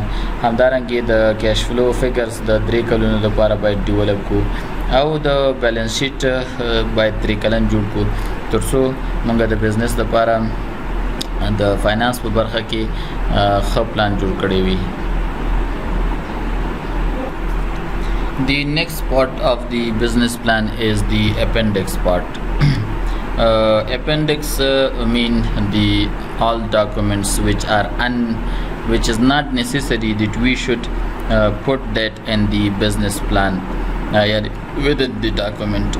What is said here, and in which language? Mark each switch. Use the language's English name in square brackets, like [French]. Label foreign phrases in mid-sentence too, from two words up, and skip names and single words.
[Pashto] همدارنګې د [English] cash flow figures [Pashto] د 3 کلونو دپاره باید ډیولپ کړو او د [English] balance sheet [Pashto] باید 3 کلن جوړ کړو تر څو موږ د بزنس دپاره د فاینانس په برخه کې ښه پلان جوړ کړی وي. [English] The next part of the business plan is the appendix part. Appendix mean the all documents which is not necessary that we should put that in the business plan within the document.